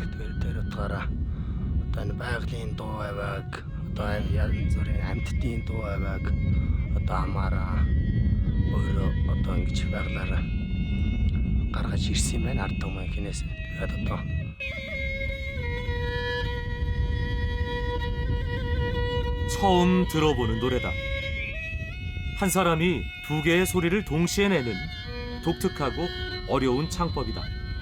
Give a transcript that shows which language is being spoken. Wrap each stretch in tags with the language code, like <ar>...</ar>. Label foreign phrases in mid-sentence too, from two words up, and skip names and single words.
<mn>Тэр утгаараа одоо энэ байгалийн дуу авааг одоо янз бүрийн амьтдын дуу авааг одоо хамаараа өөрөө одоо ингэж байгалаараа гаргаж ирсэн юм байна ард түмэн хинээс. Тэгээд одоо</mn> <ko>처음 들어보는 노래다. 한 사람이 2개의 소리를 동시에 내는 독특하고 어려운 창법이다.</ko>